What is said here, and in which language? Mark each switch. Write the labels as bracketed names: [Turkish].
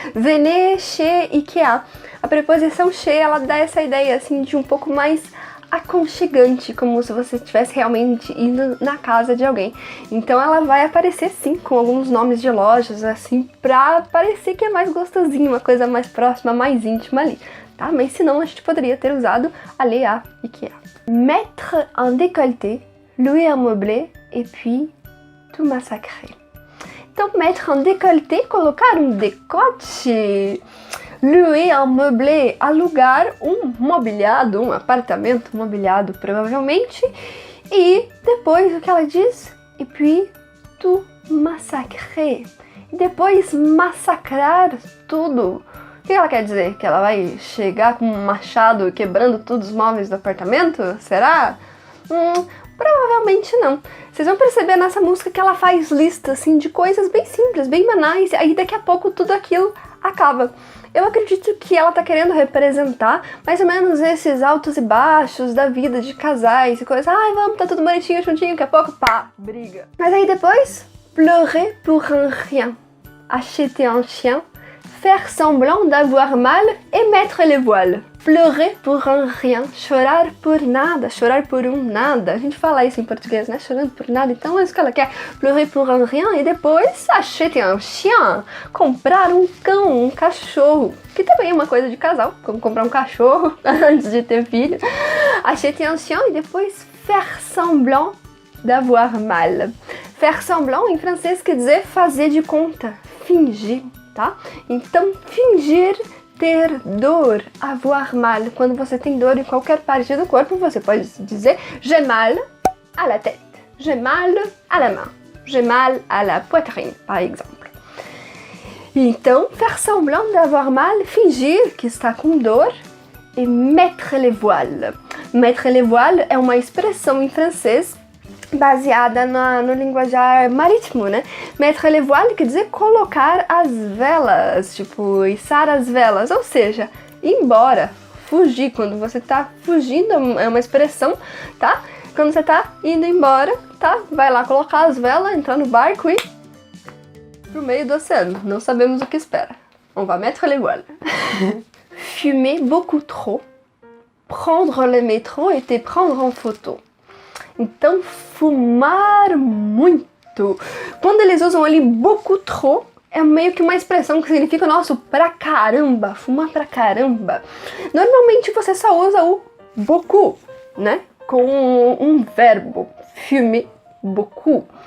[French] Venez chez Ikea. [Portuguese] A preposição chez, ela dá essa ideia, assim, de um pouco mais aconchegante, como se você estivesse realmente indo na casa de alguém. Então ela vai aparecer, sim, com alguns nomes de lojas, assim, pra parecer que é mais gostosinho, uma coisa mais próxima, mais íntima ali, tá? Mas senão a gente poderia ter usado [French] aller à Ikea. Mettre un décolleté, louer un meublé, et puis tout massacrer. [Portuguese] Então, [French] mettre un décolleté, [Portuguese] colocar um decote. [French] Louer un meublé, [Portuguese] alugar um mobiliado, um apartamento mobiliado provavelmente. E depois o que ela diz? [French] Et puis tout massacrer. [Portuguese] E depois massacrar tudo. O que ela quer dizer? Que ela vai chegar com um machado quebrando todos os móveis do apartamento? Será? Provavelmente não. Vocês vão perceber nessa música que ela faz lista assim, de coisas bem simples, bem banais, e aí daqui a pouco tudo aquilo acaba. Eu acredito que ela tá querendo representar mais ou menos esses altos e baixos da vida de casais e coisas. Ai, vamos, tá tudo bonitinho, juntinho, daqui a pouco, pá, briga. Mas aí depois, [French] pleurer pour un rien, acheter un chien, faire semblant d'avoir mal et mettre les voiles. Pleurer pour un rien, [Portuguese] chorar por nada, chorar por um nada. A gente fala isso em português, né? Chorando por nada. Então é isso que ela quer. [French] Pleurer pour un rien [Portuguese] e depois [French] acheter un chien. [Portuguese] Comprar um cão, um cachorro. Que também é uma coisa de casal, como comprar um cachorro antes de ter filho. [French] Acheter un chien [Portuguese] e depois [French] faire semblant d'avoir mal. Faire semblant [Portuguese] em francês quer dizer fazer de conta, fingir, tá? Então, fingir ter dor, [French] avoir mal. [Portuguese] Quando você tem dor em qualquer parte do corpo, você pode dizer [French] j'ai mal à la tête, j'ai mal à la main, j'ai mal à la poitrine, par exemple. [Portuguese] Então, [French] faire semblant d'avoir mal, [Portuguese] fingir que está com dor, e [French] mettre les voiles. Mettre les voiles [Portuguese] é uma expressão em francês baseada no linguajar marítimo, né? [French] Mettre les voiles [Portuguese] quer dizer colocar as velas, tipo, içar as velas, ou seja, ir embora, fugir. Quando você tá fugindo, é uma expressão, tá? Quando você tá indo embora, tá? Vai lá colocar as velas, entrar no barco e pro meio do oceano. Não sabemos o que espera. [French] On va mettre les voiles. Fumer beaucoup trop, prendre le métro et te prendre en photo. [Portuguese] Então, fumar muito. Quando eles usam ali [French] beaucoup trop, [Portuguese] é meio que uma expressão que significa, nossa, pra caramba, fumar pra caramba. Normalmente você só usa o beaucoup, né? Com um verbo, [French] fumer beaucoup.